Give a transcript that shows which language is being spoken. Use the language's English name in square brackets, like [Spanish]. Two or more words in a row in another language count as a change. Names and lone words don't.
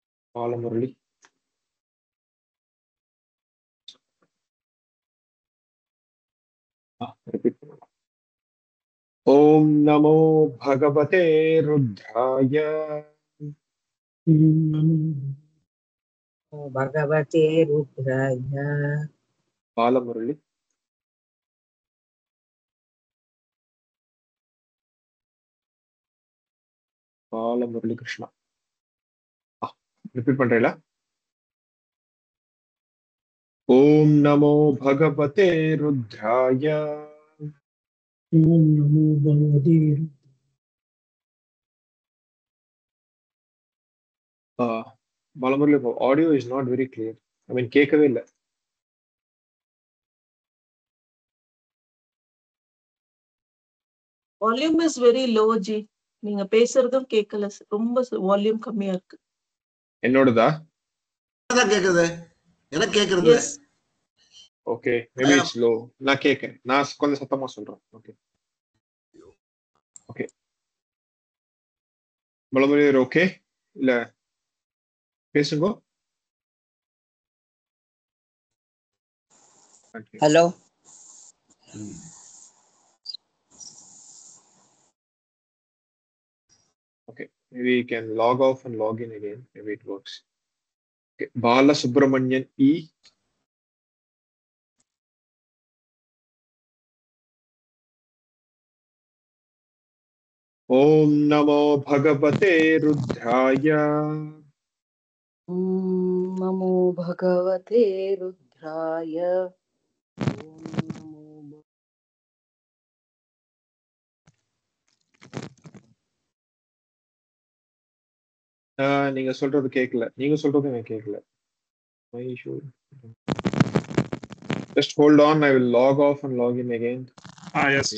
[Tamil] பாலமுரளி. ரிப்பீட் பண்ணலாம். [Sanskrit] ॐ नमो भगवते रुद्राय. भगवते रुद्राय [Tamil] பாலமுரளி. பாலமுரளி கிருஷ்ணா. ரிப்பீட் பண்றீங்களா? [Sanskrit] ॐ नमो भगवते रुद्राय. ओम नमो भगवते [English] பாலமுரளி, audio is not very clear. I mean [Tamil] கேட்கவே இல்லை. [English] volume is very low ji. [Tamil] நீங்க பேசுறதும் கேட்கல, ரொம்ப வால்யூம் கம்மியா இருக்கு. என்னோடதா? கேக்குது, எனக்கு கேக்குறது. எஸ். [English] okay, maybe it's low. [Tamil] நான் கேட்கேன். நான் கொஞ்சம் சத்தமா சொல்றேன். ஓகே ஓகே. பாலமுரளி ஓகே இல்ல பேசுங்க. [English] हेलो Okay, maybe you can log off and log in again. Maybe it works. Okay, Bala Subramanian E. [Sanskrit] ॐ नमो भगवते रुद्राय. ॐ नमो भगवते रुद्राय. [Tamil] நீங்க சொல்றது கேட்கல. நீங்க சொல்றது எனக்கு கேட்கல. [English] My issue. Just hold on. I will log off and log in again. Yes, Ji.